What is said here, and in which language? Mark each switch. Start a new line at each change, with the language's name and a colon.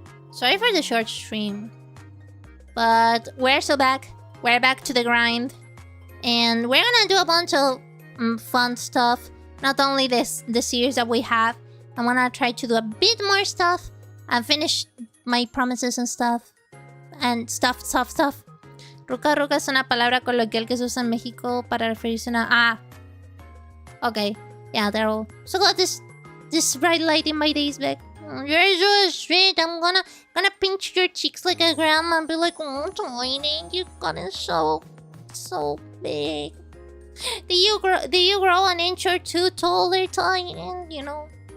English: Sorry for the short stream. But we're back. We're back to the grind. And we're gonna do a bunch of fun stuff. Not only the series that we have. I'm gonna try to do a bit more stuff. And finish my promises and stuff. And stuff.
Spanish: Ruca ruca es una palabra coloquial que se usa en México para referirse a...
English: Ah. Okay. Yeah, they're all... So got this bright light in my days back. You're so sweet. I'm gonna pinch your cheeks like a grandma and be like, oh, tiny, you gotten so big. Do you grow an inch or two taller, Tiny? You know.